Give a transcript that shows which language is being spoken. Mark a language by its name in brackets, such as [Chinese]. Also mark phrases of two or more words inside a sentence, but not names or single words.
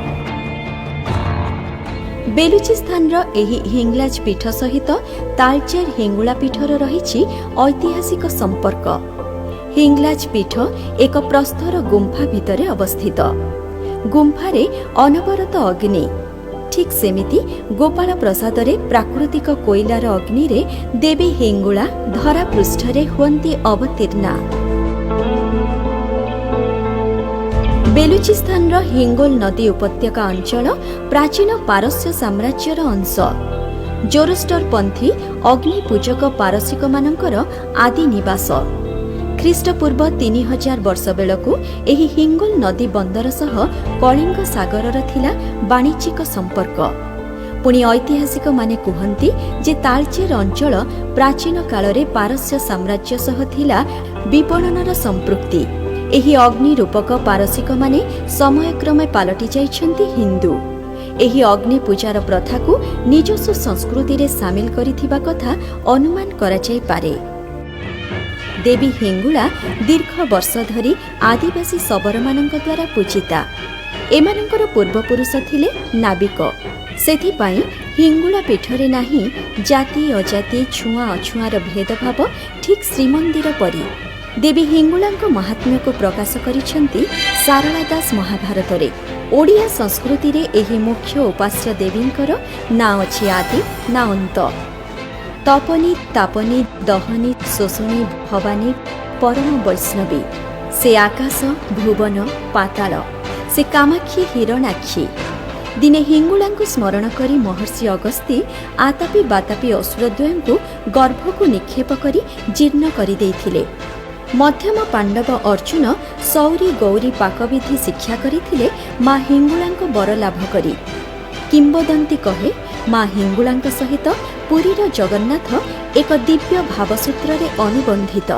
[Odia] ବେଲୁଚିସ୍ତାନ ଏହି ହିଙ୍ଗଳାଜ ପୀଠ ସହିତ ତାଳଚେର ହିଙ୍ଗୁଳା ପୀଠର ରହିଛି ଐତିହାସିକ ସମ୍ପର୍କ। ହିଙ୍ଗଳାଜ ପୀଠ ଏକ ପ୍ରସ୍ତର ଗୁମ୍ଫା ଭିତରେ ଅବସ୍ଥିତ। ଗୁମ୍ଫାରେ ଅନବରତ ଅଗ୍ନି। ଠିକ ସେମିତି ଗୋପାଳ ପ୍ରସାଦରେ ପ୍ରାକୃତିକ କୋଇଲାର ଅଗ୍ନି ରେ ଦେବୀ ହିଙ୍ଗୁଳା ଧରା ପୃଷ୍ଠରେ ହୁଅନ୍ତି ଅବତୀର୍ଣ୍ଣା। ବେଲୁଚିସ୍ତାନ ହିଙ୍ଗୋଲ ନଦୀ ଉପତ୍ୟକା ଅଞ୍ଚଳ ପ୍ରାଚୀନ ପାରସ୍ୟ ସାମ୍ରାଜ୍ୟର ଅଂଶ। ଜୋରୋଷ୍ଟର ପନ୍ଥୀ ଅଗ୍ନିପୂଜକ ପାରସିକ ମାନଙ୍କର ଆଦି ନିବାସ। ଖ୍ରୀଷ୍ଟପୂର୍ବ 3000 ବର୍ଷ ବେଳକୁ ଏହି ହିଙ୍ଗୋଲ ନଦୀ ବନ୍ଦର ସହ କଳିଙ୍ଗ ସାଗରର ଥିଲା ବାଣିଜ୍ୟିକ ସମ୍ପର୍କ। ପୁଣି ଐତିହାସିକ ମାନେ କୁହନ୍ତି ଯେ ତାଳଚେର ଅଞ୍ଚଳ ପ୍ରାଚୀନ କାଳରେ ପାରସ୍ୟ ସାମ୍ରାଜ୍ୟ ସହ ଥିଲା ବିପଣନର ସମ୍ପୃକ୍ତି। ଏହି ଅଗ୍ନି ରୂପକ ପାରସିକ ମାନେ ସମୟକ୍ରମେ ପାଲଟି ଯାଇଛନ୍ତି ହିନ୍ଦୁ। ଏହି ଅଗ୍ନି ପୂଜାର ପ୍ରଥା କୁ ନିଜସ୍ୱ ସଂସ୍କୃତି ରେ ସାମିଲ କରିଥିବା କଥା ଅନୁମାନ କରା ଯାଇ ପାରେ। ଦେବୀ ହିଙ୍ଗୁଳା ଦୀର୍ଘ ବର୍ଷ ଧରି ଆଦିବାସୀ ଶବରମାନଙ୍କ ଦ୍ୱାରା ପୂଜିତା। ଏମାନଙ୍କର ପୂର୍ବପୁରୁଷ ଥିଲେ ନାବିକ। ସେଥିପାଇଁ ହିଙ୍ଗୁଳା ପୀଠରେ ନାହିଁ ଜାତି ଅଜାତି ଛୁଆଁ ଅଛୁଆଁର ଭେଦଭାବ ଠିକ ଶ୍ରୀମନ୍ଦିର ପରି। ଦେବୀ ହିଙ୍ଗୁଳାଙ୍କ ମାହାତ୍ମ୍ୟ କୁ ପ୍ରକାଶ କରିଛନ୍ତି ସାରଳା ଦାସ ମହାଭାରତ ରେ। ଓଡ଼ିଆ ସଂସ୍କୃତି ରେ ଏହି ମୁଖ୍ୟ ଉପାସ୍ୟ ଦେବୀଙ୍କର ନା ଅଛି ଆଦି ନା ଅନ୍ତ। ତପନୀ ତାପନୀ ଦହନୀ ଶୋଷଣୀ ଭବାନୀ ପରମ ବୈଷ୍ଣବୀ। ସେ ଆକାଶ ଭୁବନ ପାତାଳ। ସେ କାମାକ୍ଷୀ ହିରଣାକ୍ଷୀ। ଦିନେ ହିଙ୍ଗୁଳାଙ୍କୁ ସ୍ମରଣ କରି ମହର୍ଷି ଅଗସ୍ତି ଆତାପୀ ବାତାପୀ ଅସୁରଦ୍ୱୟଙ୍କୁ ଗର୍ଭକୁ ନିକ୍ଷେପ କରି ଜୀର୍ଣ୍ଣ କରି ଦେଇଥିଲେ। ମଧ୍ୟମ ପାଣ୍ଡବ ଅର୍ଜୁନ ସୌରୀ ଗୌରୀ ପାକବିଧି ଶିକ୍ଷା କରିଥିଲେ ମାଁ ହିଙ୍ଗୁଳାଙ୍କ ବର ଲାଭ କରି। କିମ୍ବଦନ୍ତୀ କହେ ମାଁ ହିଙ୍ଗୁଳାଙ୍କ ସହିତ ପୁରୀର ଜଗନ୍ନାଥ ଏକ ଦିବ୍ୟ ଭାବସୂତ୍ର ରେ ଅନୁବନ୍ଧିତ।